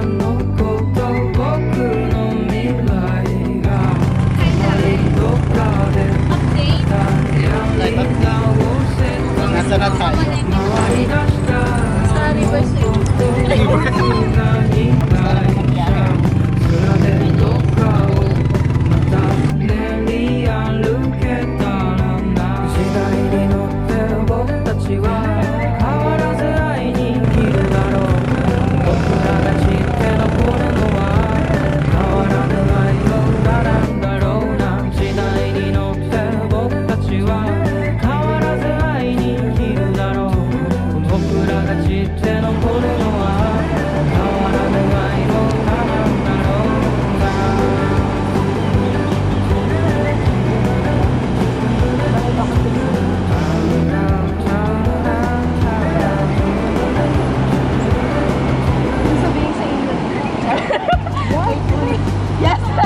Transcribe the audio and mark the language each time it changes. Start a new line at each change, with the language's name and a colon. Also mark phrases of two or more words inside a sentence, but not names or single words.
Japanese: のこと僕の未来がどっかでやり直せた
Filipino: Nasa na tayo?
Japanese: 回り出したさあ、リバース。僕が被害者面でどっかをまた練り歩けたらな時代に乗ってる僕たちは変わらず愛に生きるだろう僕らが知って残るのは変わらぬ愛の歌なんだろうな時代に乗ってる僕たちは変わらず愛に生きるだろう僕らが知って残るのは変わらぬ愛の歌なんだろうな
Filipino: Sabihin sa inyo.
English: Yes!